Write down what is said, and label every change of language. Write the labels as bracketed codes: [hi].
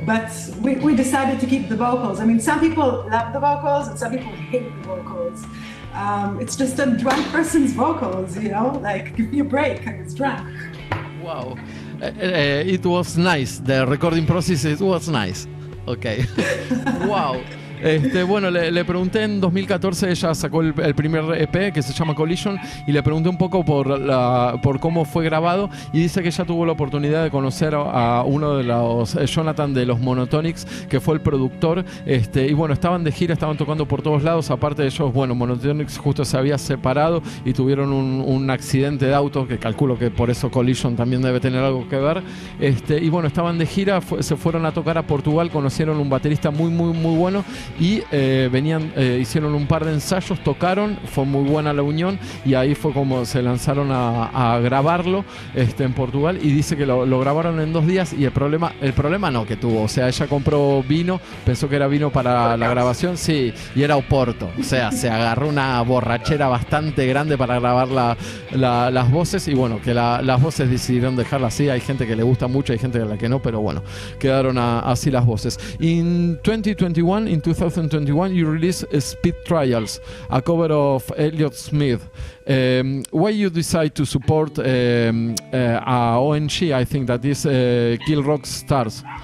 [en] But we decided to keep the vocals. I mean, some people love the vocals and some people hate the vocals. It's just a drunk person's vocals, like, give me a break, I was drunk. Wow. It was nice. The recording process, it was nice. Okay. Wow. [es] Bueno, le pregunté en 2014, ella sacó el primer EP que se llama Collision, y le pregunté un poco por cómo fue grabado, y dice que ella tuvo la oportunidad de conocer a uno de los Jonathan de los Monotonics, que fue el productor, y bueno, estaban de gira, estaban tocando por todos lados. Aparte de ellos, bueno, Monotonics justo se había separado y tuvieron un accidente de auto, que calculo que por eso Collision también debe tener algo que ver, y bueno, estaban de gira, se fueron a tocar a Portugal, conocieron un baterista muy, muy, muy bueno, y hicieron un par de ensayos, tocaron, fue muy buena la unión y ahí fue como se lanzaron a grabarlo en Portugal, y dice que lo grabaron en 2 días, y el problema no que tuvo, o sea, ella compró vino, pensó que era vino para la grabación, sí, y era Oporto, o sea, se agarró una borrachera bastante grande para grabar las voces, y bueno, que las voces decidieron dejarlas así. Hay gente que le gusta mucho, hay gente a la que no, pero bueno, quedaron así las voces. [en] In 2021, you released Speed Trials, a cover of Elliott Smith. Why you decide to support a ONG, I think that is Kill Rock Stars?